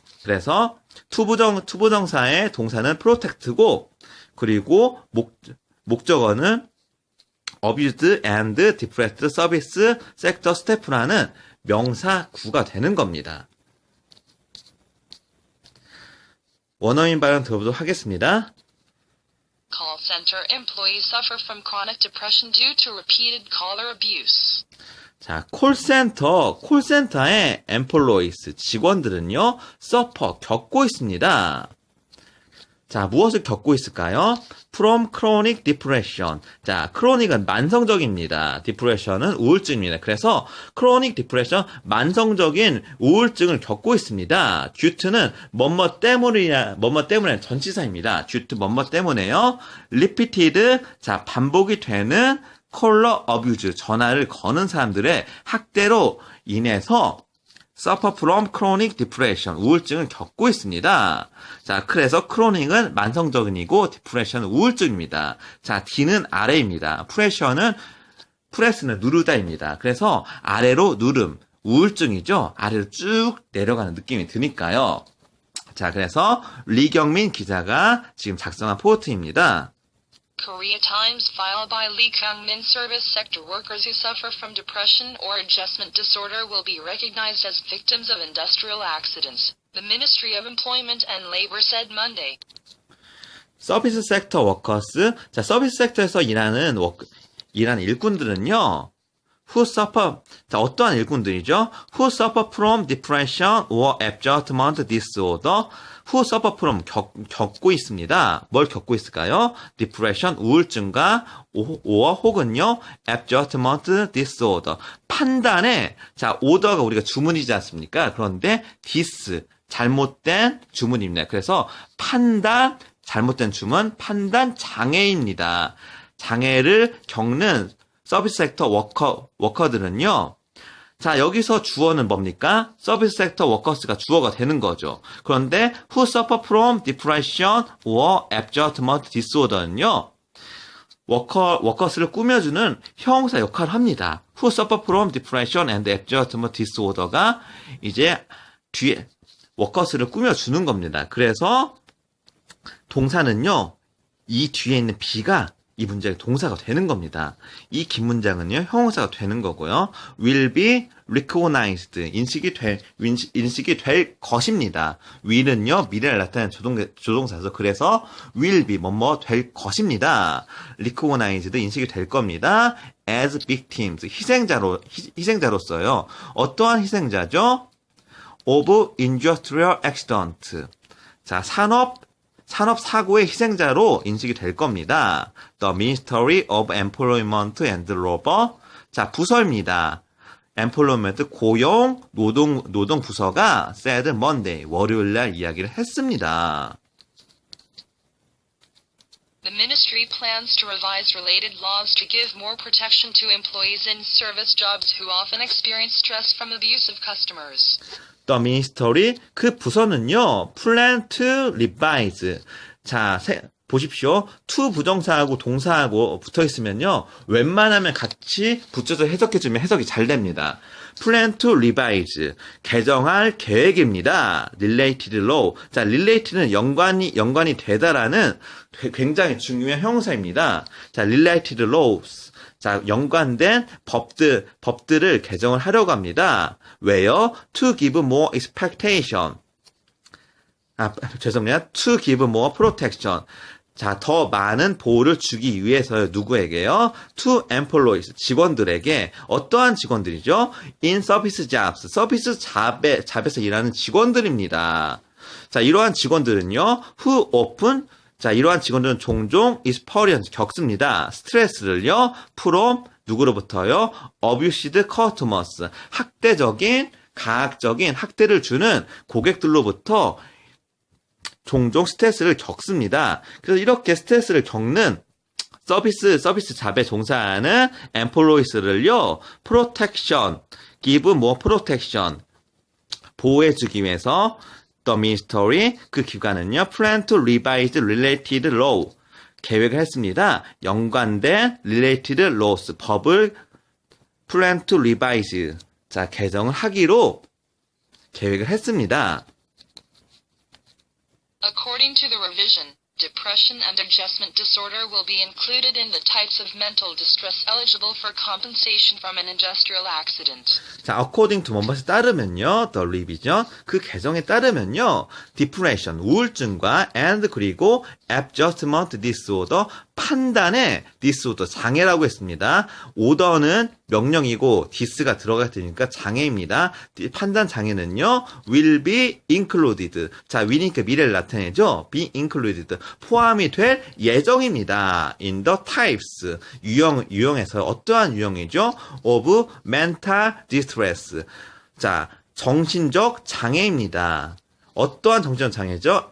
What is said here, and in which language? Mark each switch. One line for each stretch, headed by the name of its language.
Korean: 그래서 투부정사의 동사는 protect고, 그리고 목적어는
English: abused and depressed service sector staff
Korean: 라는 명사 구가 되는 겁니다. 원어민 발음 들어보도록 하겠습니다.
English: Call center employees suffer from chronic depression due to repeated caller abuse.
Korean: 자, 콜센터의 employees, 직원들은요, suffer, 겪고 있습니다. 자, 무엇을 겪고 있을까요?
English: From chronic depression.
Korean: 자, chronic은 만성적입니다. depression은 우울증입니다. 그래서 chronic depression, 만성적인 우울증을 겪고 있습니다. due to는 뭐뭐 때문에 전치사입니다. due to 뭐뭐 때문에요. repeated, 자, 반복이 되는 caller abuse, 전화를 거는 사람들의 학대로 인해서
English: suffer from chronic depression,
Korean: 우울증을 겪고 있습니다. 자, 그래서 chronic은 만성적인이고 depression은 우울증입니다. 자, D는 아래입니다. press는 누르다입니다. 그래서 아래로 누름, 우울증이죠. 아래로 쭉 내려가는 느낌이 드니까요. 자, 그래서 리경민 기자가 지금 작성한 포트입니다.
English: Korea Times file by Lee Kyung-min, service sector workers who suffer from depression or adjustment disorder will be recognized as victims of industrial accidents, the Ministry of Employment and Labor said Monday.
Korean: 서비스 섹터 워커스, 자, 서비스 섹터에서 일하는 일꾼들은요, who suffer, 자, 어떠한 일꾼들이죠?
English: who suffer from depression or adjustment disorder, who suffer from,
Korean: 겪고 있습니다. 뭘 겪고 있을까요? depression, 우울증과 or 혹은요, adjustment disorder, 판단에, 자, order가 우리가 주문이지 않습니까? 그런데 this, 잘못된 주문입니다. 그래서 잘못된 주문, 판단 장애입니다. 장애를 겪는 서비스 섹터 워커들은요, 자, 여기서 주어는 뭡니까? 서비스 섹터 워커스가 주어가 되는 거죠. 그런데
English: who suffer from depression or adjustment disorder
Korean: 는요, 워커스를 꾸며주는 형용사 역할을 합니다.
English: who suffer from depression and adjustment disorder가
Korean: 이제 뒤에 워커스를 꾸며주는 겁니다. 그래서 동사는요, 이 뒤에 있는 be가 이 문장의 동사가 되는 겁니다. 이 긴 문장은요, 형용사가 되는 거고요.
English: will be recognized,
Korean: 인식이 될 것입니다. will은요, 미래를 나타내는 조동사죠. 그래서 will be, 뭐뭐 될 것입니다. recognized, 인식이 될 겁니다.
English: as victims, 희생자로서요.
Korean: 어떠한 희생자죠? of industrial accident. 자, 산업사고의 희생자로 인식이 될 겁니다.
English: The Ministry of Employment and Labor.
Korean: 자, 부서입니다. Employment, 고용, 노동 부서가
English: said Monday,
Korean: 월요일 날 이야기를 했습니다.
English: The ministry plans to revise related laws to give more protection to employees in service jobs who often experience stress from abusive customers. The Ministry,
Korean: 그 부서는요,
English: plan to revise.
Korean: 자, 보십시오. to 부정사하고 동사하고 붙어 있으면요, 웬만하면 같이 붙여서 해석해주면 해석이 잘 됩니다.
English: plan to revise.
Korean: 개정할 계획입니다.
English: related law.
Korean: 자, related는 연관이 되다라는 굉장히 중요한 형용사입니다.
English: 자, related laws.
Korean: 자, 연관된 법들을 개정을 하려고 합니다. 왜요?
English: To give more expectation.
Korean: 죄송합니다.
English: To give more protection.
Korean: 자, 더 많은 보호를 주기 위해서요. 누구에게요? To employees. 직원들에게. 어떠한 직원들이죠?
English: In service jobs.
Korean: 서비스 잡에서 일하는 직원들입니다. 자, 이러한 직원들은요. Who often. 자, 이러한 직원들은 종종 experience. 겪습니다. 스트레스를요. from. 누구로부터요?
English: Abused customers.
Korean: 학대적인, 가학적인 학대를 주는 고객들로부터 종종 스트레스를 겪습니다. 그래서 이렇게 스트레스를 겪는 서비스 잡에 종사하는 employees를요, protection,
English: give more protection,
Korean: 보호해주기 위해서 the ministry, 그 기관은요,
English: plan to revise related law,
Korean: 계획을 했습니다. 연관된 related laws, 법을
English: plan to revise,
Korean: 자, 개정을 하기로 계획을 했습니다.
English: According to the revision, depression and adjustment disorder will be included in the types of mental distress eligible for compensation from an industrial accident.
Korean: 자,
English: according to
Korean: 뭔것에 따르면요, the revision, 그 개정에 따르면요, depression, 우울증과 and 그리고
English: adjustment disorder,
Korean: 판단의 disorder, 장애라고 했습니다. order는 명령이고 dis가 들어가 되니까 장애입니다. 판단 장애는요, will be included. 자, will이니까 미래를 나타내죠. be included. 포함이 될 예정입니다.
English: in the types.
Korean: 유형에서 어떠한 유형이죠? of mental distress. 자, 정신적 장애입니다. 어떠한 정신적 장애죠?